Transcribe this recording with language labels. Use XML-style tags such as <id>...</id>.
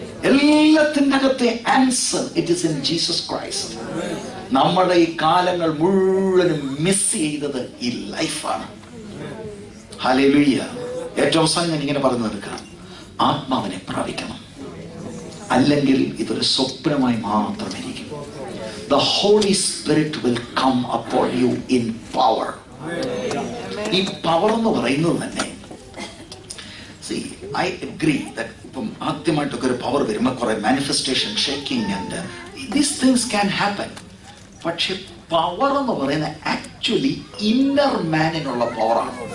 <ml>എല്ലാത്തിന്റെ അകത്തെ</ml> <en>Answer it is in Jesus Christ.</en> <ml>നമ്മുടെ ഈ കാലങ്ങൾ മുഴുവനും മിസ് ചെയ്തത് ഈ ലൈഫാണ്. ഹല്ലേലൂയ. ഏറ്റവും അവസാനം ഞാൻ ഇങ്ങനെ പറഞ്ഞു നിൽക്കാം, ആത്മാവിനെ പ്രാപിക്കണം, അല്ലെങ്കിൽ ഇതൊരു സ്വപ്നമായി മാത്രമിരിക്കും.</ml> <en>The Holy Spirit will come upon you in power.</en> <ml>ഈ പവർ എന്ന് പറയുന്നത് തന്നെ,</ml> <en>see, I agree that</en> <ml>ഇപ്പം ആദ്യമായിട്ടൊക്കെ ഒരു പവർ വരുമ്പോൾ കുറെ manifestation,</ml> <en>Shaking and these things can happen.</en> <ml>പക്ഷെ പവർ എന്ന് പറയുന്നത് ആക്ച്വലി ഇന്നർ മാനിനുള്ള പവറാണ്.</ml>